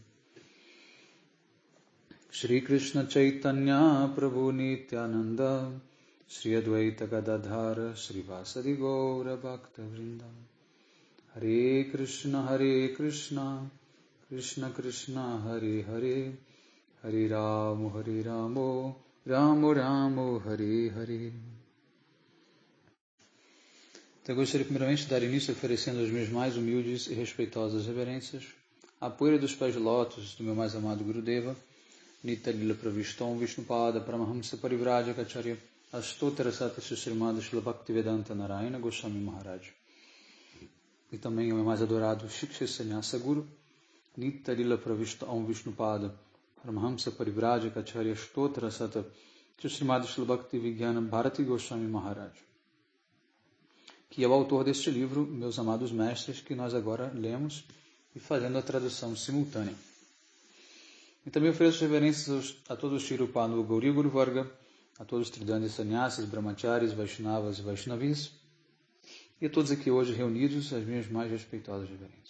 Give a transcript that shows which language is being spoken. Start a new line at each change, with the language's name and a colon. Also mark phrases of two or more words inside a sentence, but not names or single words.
Sanskrit: श्री कृष्ण चैतन्य प्रभु नित्यानन्द श्री अद्वैत गदाधर श्री वासादि गौर भक्त वृन्द हरे कृष्ण कृष्ण कृष्ण हरे हरे हरे राम राम हरे हरे.
Portuguese: Então, eu gostaria primeiramente de dar início oferecendo as minhas mais humildes e respeitosas reverências à poeira dos pés de lótus do meu mais amado Gurudeva, Nitya Lila Pravistam Vishnupada Paramahamsa Parivrajacharya Astotara Satasya Srimad Srila Bhaktivedanta Narayana Goswami Maharaj. E também o meu mais adorado Shiksha Sannyasa Guru, Nitya Lila Pravistam Vishnupada Paramahamsa Parivrajacharya Astotara Satasya Srimad Srila Bhaktivedanta Bharati Goswami Maharaj, que é o autor deste livro, meus amados mestres, que nós agora lemos e fazendo a tradução simultânea. E também ofereço reverências a todos os Shirupanu Gauri Guru Varga, a todos os Tridandi Sannyasis, Brahmacharis, Vaishnavas e Vaishnavis, e a todos aqui hoje reunidos, as minhas mais respeitosas reverências.